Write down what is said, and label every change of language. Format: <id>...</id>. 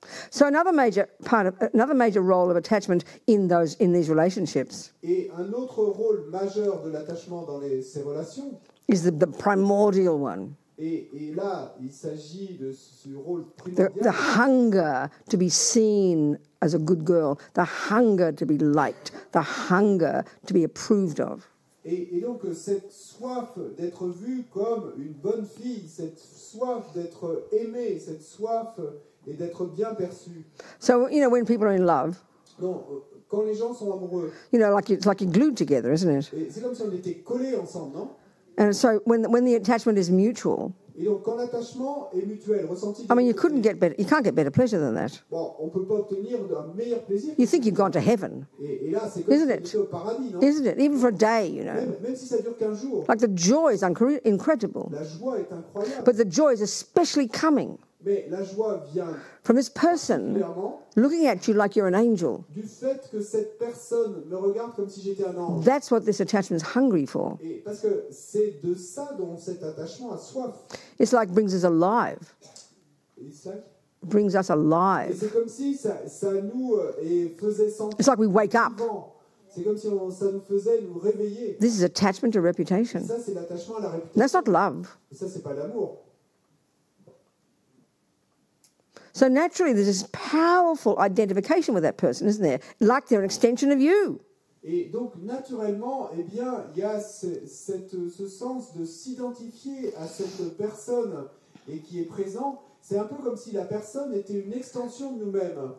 <en>So another major role of attachment in these relationships.</en> <fr>Et un autre rôle majeur de l'attachement dans ces relations.</fr> <en>Is the primordial one.</en> <fr>Et là, il s'agit de ce rôle primordial.</fr> <en>The hunger to be seen as a good girl, the hunger to be liked, the hunger to be approved of.</en> <fr>Et donc, cette soif d'être vue comme une bonne fille, cette soif d'être aimée, cette soif et d'être bien perçue.</fr> <en>So, you know, when people are in love,</en> <fr>non, quand les gens sont amoureux,</fr> <en>you know, it's like you're glued together, isn't it?</en> <fr>C'est comme si on était collés ensemble, non?</fr> <en>And so when the attachment is mutual,</en> <fr>et donc quand l'attachement est mutuel, ressenti.</fr> <en>I mean, you can't get better pleasure than that.</en> <fr>Bon, on peut pas obtenir un meilleur plaisir.</fr> <en>You think you've gone to heaven.</en> <fr>Et là, c'est comme si on était au paradis, non?</fr> <en>Isn't it? Even for a day, you know.</en> <fr>Même si ça dure qu'un jour.</fr> <en>Like the joy is incredible.</en> <fr>La joie est incroyable.</fr> <en>But the joy is especially coming</en> <fr>Mais la joie vient</fr> <en>from this person looking at you like you're an angel.</en> <fr>Du fait que cette personne me regarde comme si j'étais un ange.</fr> <en>That's what this attachment is hungry for.</en> <fr>Et parce que c'est de ça dont cet attachement a soif.</fr> <en>It's like brings us alive. Brings us alive.</en> <fr>Et c'est comme si ça nous faisait sentir.</fr> <en>It's like we wake up.</en> <fr>C'est comme si ça nous faisait nous réveiller.</fr> <en>This is attachment to reputation.</en> <fr>Ça, c'est l'attachement à la réputation.</fr> <en>That's not love.</en> <fr>Et ça, c'est pas l'amour.</fr> <en>So naturally, there's this powerful identification with that person, isn't there? Like they're an extension of you.</en> <fr>Et donc, naturellement, eh bien, il y a ce sens de s'identifier à cette personne et qui est présent. C'est un peu comme si la personne était une extension de nous-mêmes.</fr>